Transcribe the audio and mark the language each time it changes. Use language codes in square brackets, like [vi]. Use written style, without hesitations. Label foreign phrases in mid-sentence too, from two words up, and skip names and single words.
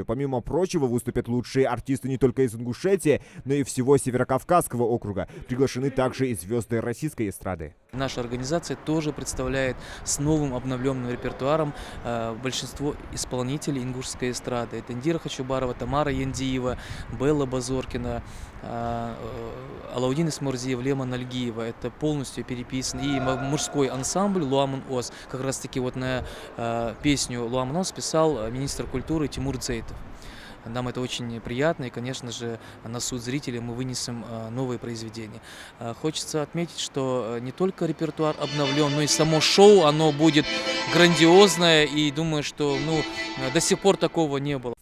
[ru] Помимо прочего, выступят лучшие артисты не только из Ингушетии, но и всего Северокавказского округа. Приглашены также и звезды российской эстрады. Наша организация тоже представляет с новым обновленным репертуаром большинство исполнителей ингушской эстрады. Это Индира Хачубарова, Тамара Яндиева, Белла Базоркина, Алаудин Исмурзиев, Лема Нальгиева. Это полностью переписан. И мужской ансамбль Луаман Оз. Как раз таки вот на песню Луаман Оз писал министр культуры Тимур Дзейтов. Нам это очень приятно, и, конечно же, на суд зрителей мы вынесем новые произведения. Хочется отметить, что не только репертуар обновлен, но и само шоу, оно будет грандиозное, и думаю, что до сих пор такого не было.